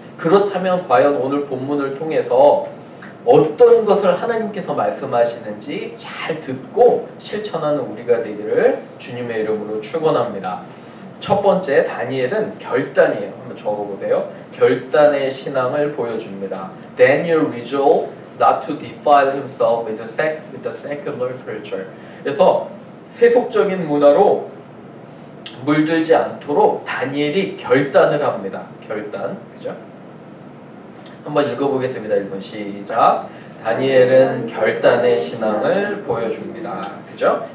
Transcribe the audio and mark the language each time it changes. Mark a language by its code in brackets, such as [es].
[ko] 그렇다면 과연 오늘 본문을 통해서 어떤 것을 하나님께서 말씀하시는지 잘 듣고 실천하는 우리가 되기를 주님의 이름으로 축원합니다. 첫 번째, 다니엘은 결단이에요. 한번 적어보세요. 결단의 신앙을 보여줍니다. [en] Daniel resolved not to defile himself with the secular culture. [ko] 그래서 세속적인 문화로 물들지 않도록 다니엘이 결단을 합니다. 결단, 그죠? 한번 읽어보겠습니다. 1번 시작. 다니엘은 결단의 신앙을 보여줍니다. 그죠?